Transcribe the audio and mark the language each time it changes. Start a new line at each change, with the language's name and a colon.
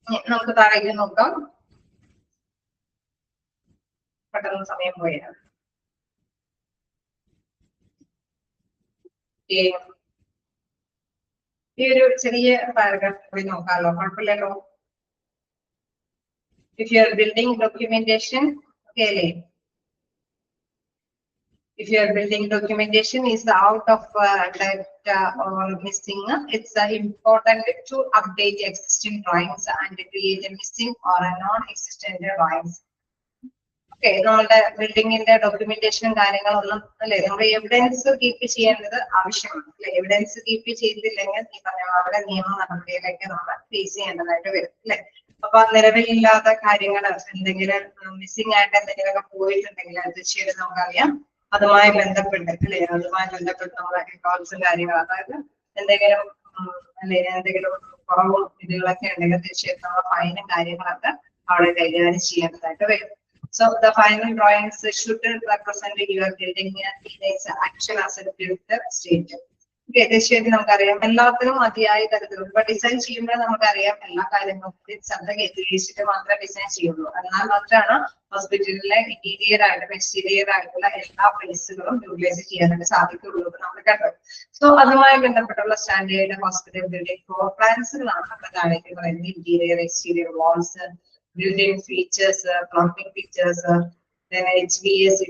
Malayalam: നമുക്ക് താഴേക്ക് നോക്കാം. പെട്ടെന്ന് സമയം പോയാണ്. ഈ ഒരു ചെറിയ പാരഗ്രാഫ് പോയി നോക്കാമല്ലോ, കുഴപ്പമില്ലല്ലോ.
English: If you are building documentation, okay. If your building documentation is out of date or missing, it's important to update existing drawings and create a missing or a non-existent drawings.
Malayalam: Okay, നമ്മളുടെ ബിൽഡിങ്ങിന്റെ ഡോക്യുമെന്റേഷനും കാര്യങ്ങളൊന്നും അല്ലെ നമ്മൾ evidence keep ചെയ്യേണ്ടത് ആവശ്യമാണ് അല്ലെ. Evidence keep ചെയ്തില്ലെങ്കിൽ ഈ പറഞ്ഞ അവിടെ നിയമ നടപടിയിലേക്ക് നമ്മൾ ഫേസ് ചെയ്യേണ്ടതായിട്ട് വരും അല്ലെ. അപ്പൊ നിലവിലില്ലാത്ത കാര്യങ്ങൾ എന്തെങ്കിലും മിസ്സിംഗ് ആയിട്ട് എന്തെങ്കിലുമൊക്കെ പോയിട്ടുണ്ടെങ്കിൽ തീർച്ചയായിട്ടും നമുക്കറിയാം അതുമായി ബന്ധപ്പെട്ട് അല്ലെ, അതുമായി ബന്ധപ്പെട്ട് നമ്മുടെ അക്കൗണ്ട്സും കാര്യങ്ങളും, അതായത് എന്തെങ്കിലും അല്ലെ എന്തെങ്കിലും കുറവും ഇതുകളൊക്കെ ഉണ്ടെങ്കിൽ തീർച്ചയായിട്ടും നമ്മുടെ ഫൈനും കാര്യങ്ങളൊക്കെ അവിടെ കൈകാര്യം ചെയ്യേണ്ടതായിട്ട് വരും.
English: So the final drawings should represent your building in its actual asset state.
Malayalam: Okay, തീർച്ചയായിട്ടും നമുക്കറിയാം എല്ലാത്തിനും മതിയായ തരത്തിലുള്ള ഇപ്പൊ ഡിസൈൻ ചെയ്യുമ്പോൾ നമുക്കറിയാം എല്ലാ കാര്യങ്ങളും ശബ്ദം കേന്ദ്രീകരിച്ചിട്ട് മാത്രമേ ഡിസൈൻ ചെയ്യുള്ളൂ. എന്നാൽ മാത്രമാണ് ഹോസ്പിറ്റലിലെ ഇന്റീരിയർ ആയിട്ടും എക്സ്റ്റീരിയർ ആയിട്ടുള്ള എല്ലാ പ്ലേസുകളും യൂട്ടിലൈസ് ചെയ്യാനായിട്ട് സാധിക്കുള്ളൂ നമ്മൾ കണ്ടു. സോ അതുമായി ബന്ധപ്പെട്ടുള്ള സ്റ്റാൻഡേർഡ് ഹോസ്പിറ്റൽ ബിൽഡിംഗ് ഫ്ലോർ പ്ലാൻസുകളാണ് നമ്മുടെ താഴേക്ക് പറയുന്നത്.
English: Interior exterior walls, building features, plumbing features, then HVAC.